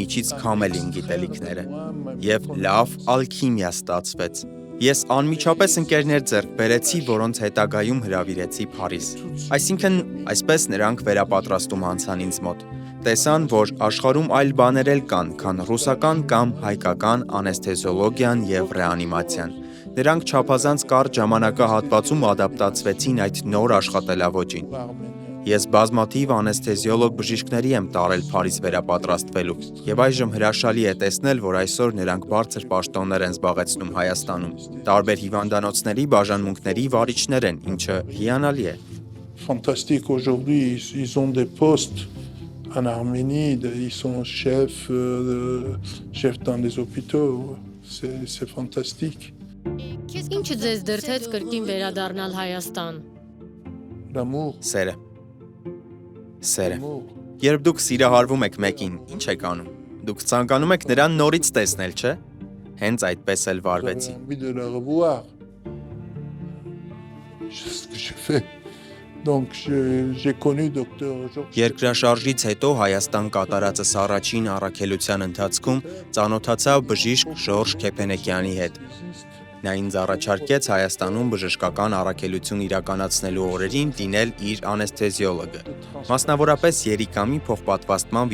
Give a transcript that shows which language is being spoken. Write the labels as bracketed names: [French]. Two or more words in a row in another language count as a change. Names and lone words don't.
[Armenian] միջից քամել իմ գիտելիքները։ Եվ լավ ալքիմիա ստացվեց։ Ես անմիջապես ընկերներ ձեռք բերեցի, որոնց հետագայում հրավիրեցի Փարիզ։ Այսինքն, այսպես նրանք վերապատրաստում անցան ինձ մոտ։ Տեսան, որ աշխարհում այլ բաներ էլ կան, քան ռուսական կամ հայկական անեսթեզիոլոգիան եւ ռեանիմացիան։ Նրանք չափազանց կարճ ժամանակահատվածում ադապտացվեցին այդ նոր աշխատելավոճին։ Ես բազմաթիվ անեսթեզիոլոգ բժիշկների եմ տարել Փարիզ վերապատրաստվելու, եւ այժմ հրաշալի է տեսնել, որ այսօր նրանք բարձր պաշտոններ են զբաղեցնում Հայաստանում։ Տարբեր հիվանդանոցների բաժանմունքների վարիչներ են, ինչը հիանալի է։ [French] Fantastique aujourd'hui, ils ont des postes en Arménie, ils sont chefs dans les hôpitaux. C'est fantastique. [Armenian] Ինչը ձեզ դրդեց կրկին վերադառնալ Հայաստան։ [French] L'amour. [Armenian] Սերը։ Երբ դուք սիրահարվում եք մեկին, ինչ եք անում։ Դուք ցանկանում եք նրան նորից տեսնել, չէ՞։ Հենց այդպես էլ վարվեցի։ [French] Envie de la revoir. C'est ce que j'ai fait. Donc j'ai connu docteur Georges. [Armenian] Երկրաշարժից հետո Հայաստան կատարածս առաջին առաքելության ընթացքում ծանոթացա բժիշկ Ժորժ Քեփենեկյանի հետ։ Նա ինձ առաջարկեց Հայաստանում բժշկական առաքելություն իրականացնելու օրերին դինել իր անեսթեզիոլոգը, մասնավորապես երիկամի փոխպատվաստման